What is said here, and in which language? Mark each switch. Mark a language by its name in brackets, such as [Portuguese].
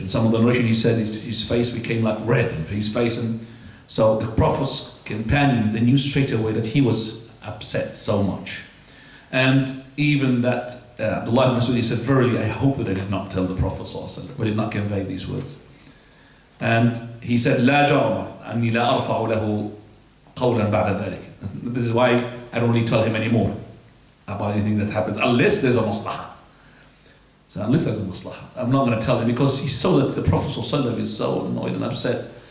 [English] In some of the narration he said his face became like red, his face, and so the Prophet's companions, they knew straight away that he was upset so much. And even that Abdullah ibn Mas'ud, he said, verily I hope that I did not tell the Prophet ﷺ, we did not convey these words. And he said, [Arabic] لا جرم أني لا أرفع له قولا بعد ذلك. [English] This is why I don't really tell him anymore about anything that happens, unless there's a maslahah. So unless there's a maslahah, I'm not going to tell him, because he saw that the Prophet ﷺ is so annoyed and upset.